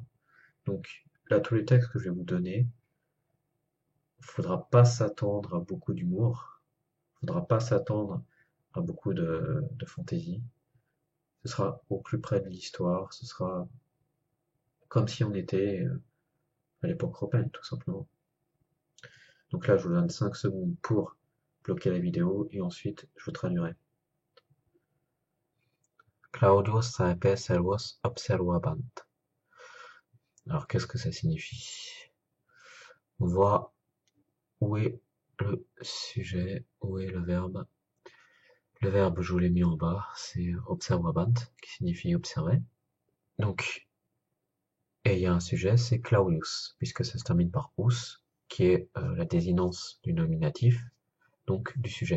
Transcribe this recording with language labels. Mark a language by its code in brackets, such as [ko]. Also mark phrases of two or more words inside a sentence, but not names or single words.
[fr] Donc là, tous les textes que je vais vous donner, faudra pas s'attendre à beaucoup d'humour, faudra pas s'attendre à beaucoup de fantaisie. Ce sera au plus près de l'histoire, ce sera comme si on était à l'époque romaine, tout simplement. Donc là, je vous donne 5 secondes pour bloquer la vidéo et ensuite je vous traduirai. [la] Claudius saepe servus observabant. [fr] Alors, qu'est-ce que ça signifie? On voit où est le sujet, où est le verbe. Le verbe, je vous l'ai mis en bas, c'est observabant, qui signifie observer. Donc, et il y a un sujet, c'est Claudius, puisque ça se termine par us, qui est la désinence du nominatif, donc du sujet.